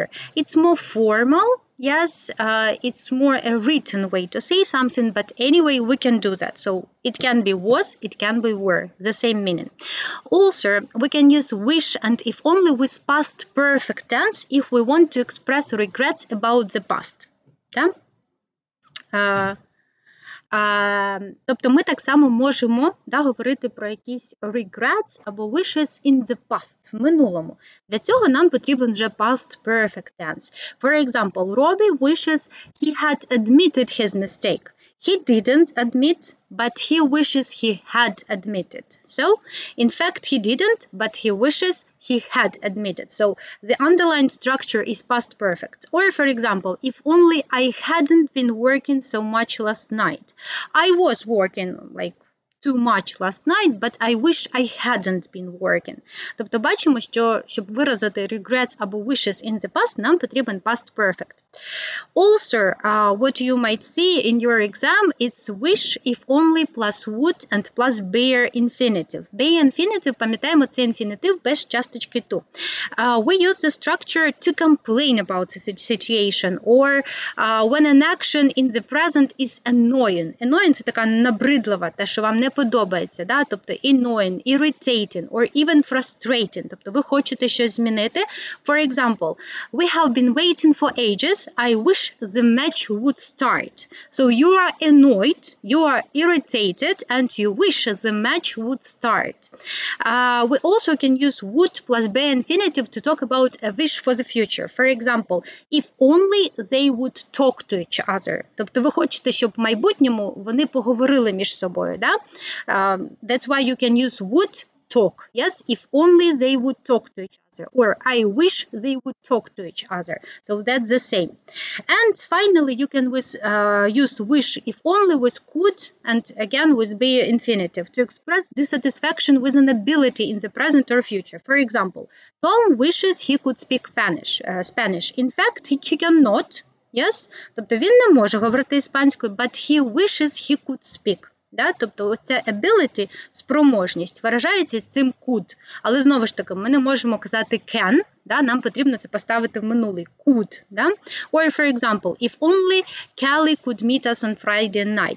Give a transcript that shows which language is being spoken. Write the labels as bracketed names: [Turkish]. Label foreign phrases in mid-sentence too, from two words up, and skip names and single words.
[English] It's more formal, yes, it's more a written way to say something, but anyway, we can do that. So it can be was, it can be were, the same meaning. Also, we can use wish and if only with past perfect tense if we want to express regrets about the past. Yeah? [Ukrainian] Тобто ми так само можемо говорити про якісь regrets або [English] wishes in the past, [Ukrainian] в минулому. Для цього нам потрібен вже [English] past perfect tense. For example, Robbie wishes he had admitted his mistake. He didn't admit, but he wishes he had admitted. So, in fact, he didn't, but he wishes he had admitted. So, the underlined structure is past perfect. Or, for example, if only I hadn't been working so much last night. I was working like too much last night, but I wish I hadn't been working. [Ukrainian] Тобто бачимо, що щоб виразити regrets або [English] wishes in the past, [Ukrainian] нам потрібен [English] past perfect. Also, what you might see in your exam, it's wish if only plus would and plus bare infinitive. Bare infinitive, [Ukrainian] пам'ятаємо, це інфінітив без часточки to. [English] We use the structure to complain about the situation or when an action in the present is annoying. [Ukrainian] Annoying – це така набридлива, те, що вам не подобається, да? [English] Тобто annoying, irritating or even frustrating. [Ukrainian] Тобто ви хочете щось змінити. [English] For example, we have been waiting for ages. I wish the match would start. So you are annoyed, you are irritated, and you wish the match would start. We also can use would plus be infinitive to talk about a wish for the future. For example, if only they would talk to each other. [Ukrainian] Тобто ви хочете, щоб в майбутньому вони поговорили між собою, да? [English] That's why you can use would talk. Yes, if only they would talk to each other. Or I wish they would talk to each other. So that's the same. And finally, you can use wish if only with could and again with be infinitive to express dissatisfaction with an ability in the present or future. For example, Tom wishes he could speak Spanish. In fact, he cannot. Yes, [Ukrainian] тобто він не може говорити іспанською, [English] but he wishes he could speak. [Ukrainian] Да? Тобто оця ability, спроможність, виражається цим could. Але знову ж таки, ми не можемо казати can, да? Нам потрібно це поставити в минулий could. Да? [English] Or, for example, if only Callie could meet us on Friday night.